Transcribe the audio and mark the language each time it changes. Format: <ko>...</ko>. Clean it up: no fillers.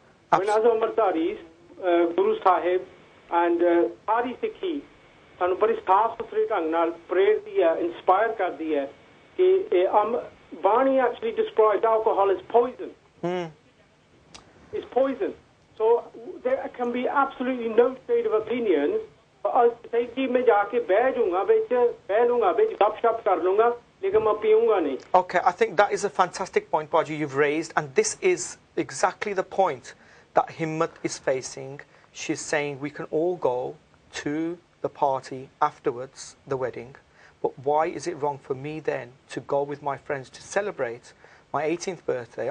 <en>When as Amritdharis, Guru Sahib and Sari Sikhi</en> <pa>ਸਾਨੂੰ ਬੜੀ ਸਾਫ਼ ਸੁਥਰੇ ਢੰਗ ਨਾਲ ਪ੍ਰੇਰਦੀ ਹੈ, ਇੰਸਪਾਇਰ ਕਰਦੀ ਹੈ ਕਿ</pa> <en>Bani actually described alcohol as poison. It's poison. So there can be absolutely no shade of opinion. But us say</en> <hi>कि मैं जाके बैठ जाऊंगा बैठ लूंगा गपशप कर लूंगा लेकिन मैं पीऊंगा नहीं.</hi> <en>Okay, I think that is a fantastic point, Baji, you've raised, and this is exactly the point that Himmat is facing. She's saying we can all go to the party afterwards, the wedding, but why is it wrong for me then to go with my friends to celebrate my 18th birthday?</en>